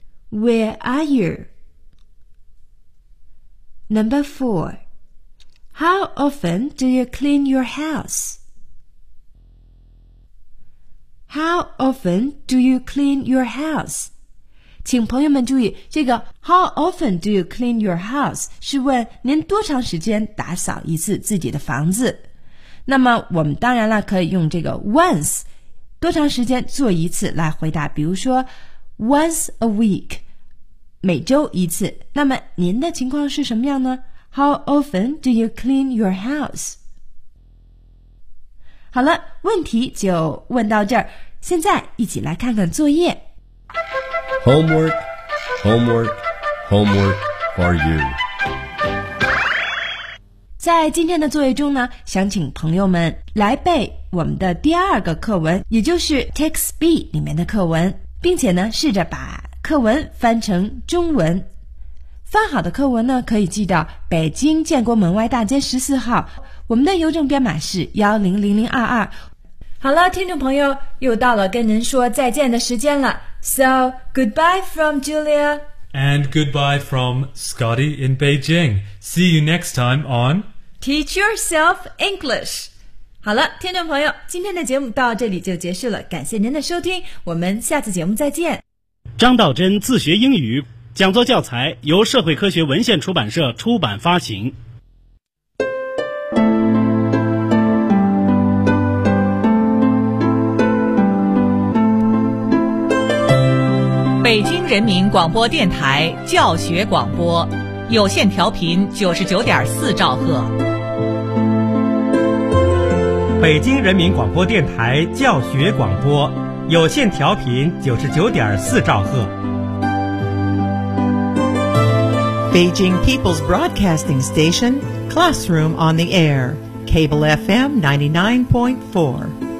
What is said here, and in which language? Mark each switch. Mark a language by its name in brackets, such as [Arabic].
[English] Where are you? Number four, how often do you clean your house? How often do you clean your house? [Chinese] 请朋友们注意，这个 [English] how often do you clean your house [Chinese] 是问您多长时间打扫一次自己的房子。那么我们当然了可以用这个 once 多长时间做一次来回答，比如说 [English] once a week [Chinese] 每周一次。那么您的情况是什么样呢？ [English] How often do you clean your house? [Chinese] 好了，问题就问到这儿，现在一起来看看作业。 [English] Homework, homework, homework for you. [Chinese] 在今天的作业中呢，想请朋友们来背我们的第二个课文，也就是 Text B 里面的课文，并且呢试着把课文翻成中文。翻好的课文呢，可以寄到北京建国门外大街14号，我们的邮政编码是100022。好了，听众朋友，又到了跟您说再见的时间了。 [English] So goodbye from Julia. And goodbye from Scotty in Beijing. See you next time on Teach Yourself English. [Chinese] 好了，听众朋友，今天的节目到这里就结束了。感谢您的收听，我们下次节目再见。张道真自学英语讲座教材由社会科学文献出版社出版发行。北京人民广播电台教学广播，有线调频99.4兆赫。北京人民广播电台教学广播，有线调频99.4兆赫。 [English] Beijing People's Broadcasting Station, Classroom on the Air, Cable FM 99.4.